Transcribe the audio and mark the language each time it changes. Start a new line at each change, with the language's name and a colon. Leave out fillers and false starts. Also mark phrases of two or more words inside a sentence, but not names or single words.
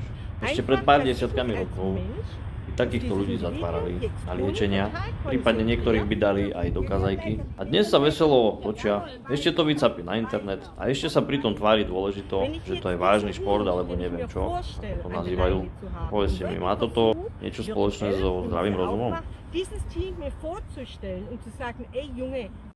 Slovak: Ešte pred pár desiatkami rokov by takýchto ľudí zatvárali na liečenia, prípadne niektorých by dali aj do kazajky. A dnes sa veselo točia, ešte to vycapí na internet a ešte sa pritom tvári dôležito, že to je vážny šport alebo neviem čo, ako to nazývajú. Povedzte mi, má toto niečo spoločné so zdravým rozumom?
German: Dieses Team mir vorzustellen und zu sagen, ey Junge,